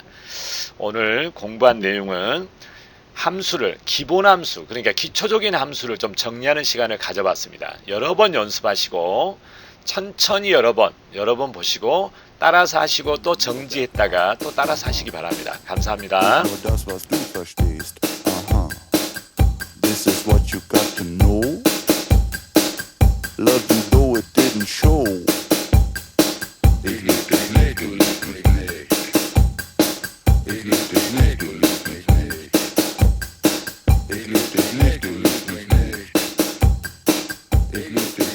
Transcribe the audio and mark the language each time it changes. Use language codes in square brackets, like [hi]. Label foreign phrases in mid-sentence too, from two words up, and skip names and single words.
[ko] 오늘 공부한 내용은 함수를 기본 함수 그러니까 기초적인 함수를 좀 정리하는 시간을 가져봤습니다. 여러 번 연습하시고 천천히 여러 번 보시고 따라서 하시고 또 정지했다가 또 따라서 하시기 바랍니다. 감사합니다. [de] Nur das, was du verstehst. Aha. [en] This is what you got to know. Love you though it didn't show. [de] Ich lieb dich nicht, du liebst mich nicht. Ich lieb dich nicht, du liebst mich nicht. Ich lieb dich nicht, du liebst mich nicht. Ich lieb